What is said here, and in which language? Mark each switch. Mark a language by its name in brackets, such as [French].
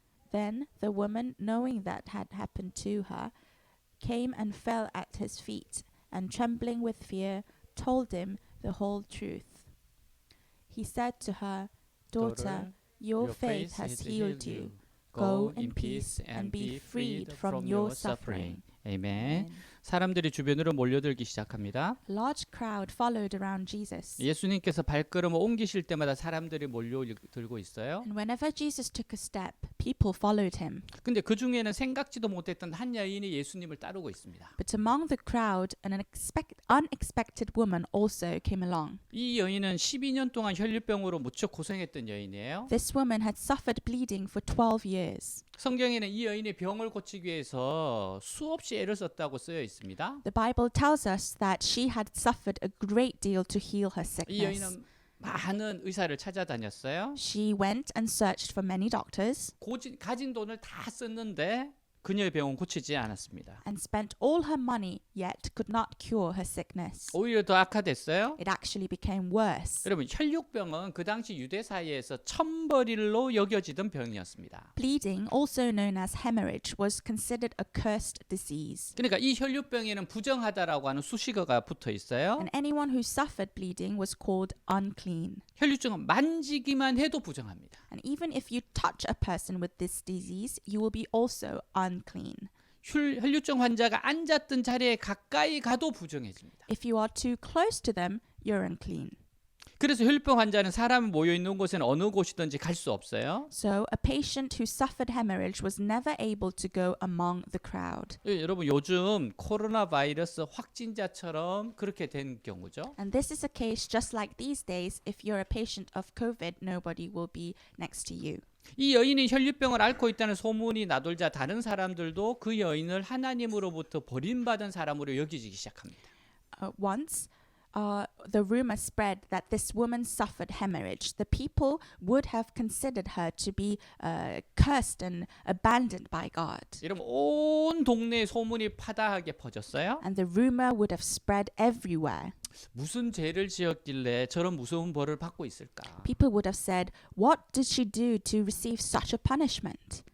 [English] Then the woman, knowing that had happened to her, came and fell at his feet, and trembling with fear, told him the whole truth. He said to her, "Daughter, your faith has healed you. Go in peace and be freed from your suffering." [Korean] 아멘. 사람들이 주변으로 몰려들기 시작합니다. [English] A large crowd followed around Jesus. [Korean] 예수님께서 발걸음을 옮기실 때마다 사람들이 몰려들고 있어요. [English] And whenever Jesus took a step, people followed him. [Korean] 근데 그 중에는 생각지도 못했던 한 여인이 예수님을 따르고 있습니다. [English] But among the crowd, an unexpected woman also came along. [Korean] 이 여인은 12년 동안 혈류병으로 무척 고생했던 여인이에요. [English] This woman had suffered bleeding for 12 years. [Korean] 성경에는 이 여인이 병을 고치기 위해서 수없이 애를 썼다고 쓰여 있습니다. [English] The Bible tells us that she had suffered a great deal to heal her [Korean] 이 여인은 많은 의사를 찾아다녔어요. [English] She went and searched for many doctors [Korean] 가진 돈을 다 썼는데 그녀의 병은 고치지 않았습니다. [English] and spent all her money, yet could not cure her sickness. [Korean] 오히려 더 악화됐어요. [English] It actually became worse. [Korean] 여러분, 혈육병은 그 당시 유대 사이에서 천벌일로 여겨지던 병이었습니다. [English] Bleeding, also known as hemorrhage, was considered a cursed disease. [Korean] 그러니까 이 혈육병에는 부정하다라고 하는 수식어가 붙어 있어요. [English] And anyone who suffered bleeding was called unclean. [Korean] 혈류증은 만지기만 해도 부정합니다. [English] And even if you touch a person with this disease, you will be also unclean. [Korean] 혈류증 환자가 앉았던 자리에 가까이 가도 부정해집니다. [English] If you are too close to them, you're unclean. [Korean] 그래서 혈류병 환자는 사람이 모여 있는 곳에는 어느 곳이든지 갈 수 없어요. [English] So a patient who suffered hemorrhage was never able to go among the crowd. [Korean] 여러분, 요즘 코로나 바이러스 확진자처럼 그렇게 된 경우죠. [English] And this is a case just like these days. If you're a patient of COVID, nobody will be next to you. [Korean] 이 여인이 혈류병을 앓고 있다는 소문이 나돌자 다른 사람들도 그 여인을 하나님으로부터 버림받은 사람으로 여기기 시작합니다. [English] Once the rumor spread that this woman suffered hemorrhage, the people would have considered her to be cursed and abandoned by God. [Korean] 여러분, 온 동네에 소문이 파다하게 퍼졌어요. [English] And the rumor would have spread everywhere. [Korean] 무슨 죄를 지었길래 저런 무서운 벌을 받고 있을까? [English] People would have said, "What did she do to receive such a punishment?